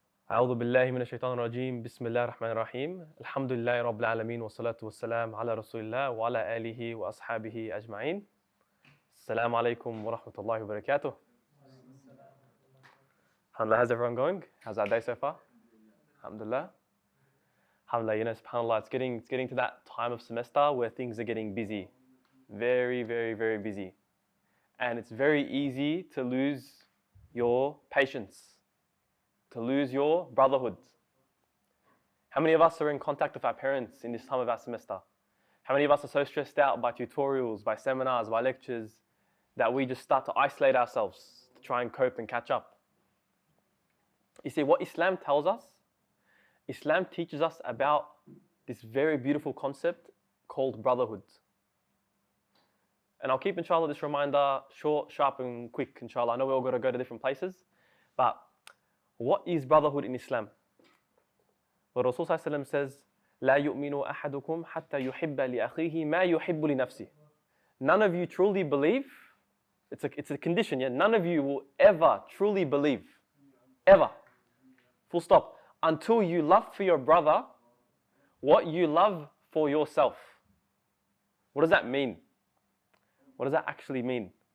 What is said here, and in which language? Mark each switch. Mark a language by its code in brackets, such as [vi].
[ar] أعوذ بالله من الشيطان الرجيم بسم الله الرحمن الرحيم الحمد لله رب العالمين والصلاة والسلام على رسول الله وعلى آله وأصحابه أجمعين. السلام عليكم ورحمة الله وبركاته. [en] Alhamdulillah, how's everyone going? How's that day so far? Alhamdulillah. Alhamdulillah, subhanAllah, it's getting to that time of semester where things are getting busy. Very, very, very busy. And it's very easy to lose your patience, to lose your brotherhood. How many of us are in contact with our parents in this time of our semester? How many of us are so stressed out by tutorials, by seminars, by lectures, that we just start to isolate ourselves to try and cope and catch up? You see, what Islam tells us, Islam teaches us about this very beautiful concept called brotherhood. And I'll keep, inshallah, this reminder short, sharp, and quick, inshallah. I know we're all going to go to different places, but what is brotherhood in Islam? The Rasul says, [ar] لا يؤمن أحدكم حتى يحب لأخيه ما يحب لنفسه. [en] None of you truly believe, it's a condition, yeah? None of you will ever truly believe, ever, full stop, until you love for your brother what you love for yourself. What does that mean? What does that actually mean?